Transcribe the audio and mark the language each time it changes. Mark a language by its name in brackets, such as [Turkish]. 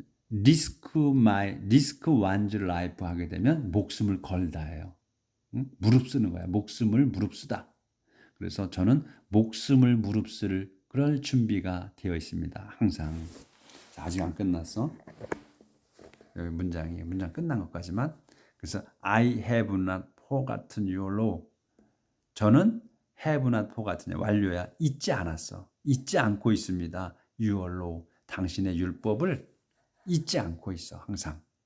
[Korean] risk one's life 하게 되면 목숨을 걸다예요. 무릅쓰는 거야. 목숨을 무릅쓰다. 그래서 저는 목숨을 무릅쓸 그럴 준비가 되어 있습니다. 항상. 자, 아직 안 끝났어. 여기 문장 끝난 것까지만. [English] 그래서 I have not forgotten your law. [Korean] 저는 [English] have not forgotten, [Korean] 완료야. 잊지 않았어. 잊지 않고 있습니다. Your law, 당신의 율법을 잊지 않고 있어. 항상.